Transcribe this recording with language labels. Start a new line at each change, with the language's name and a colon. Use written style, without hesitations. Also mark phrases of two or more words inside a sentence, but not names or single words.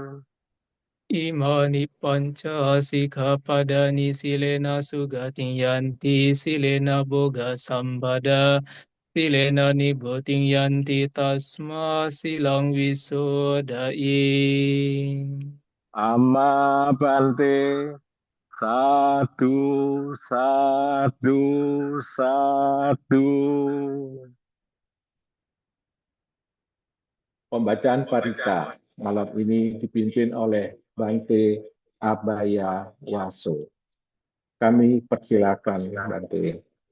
Pali: Imani panca sikapadani silena sugating yanti silena boga sambada silena niboting yanti tasma silang wisodai. Amabante Sadu, sadu, sadu.
Indonesian: Pembacaan Parita malam ini dipimpin oleh Bante Abaya Waso. Kami persilakan Bante.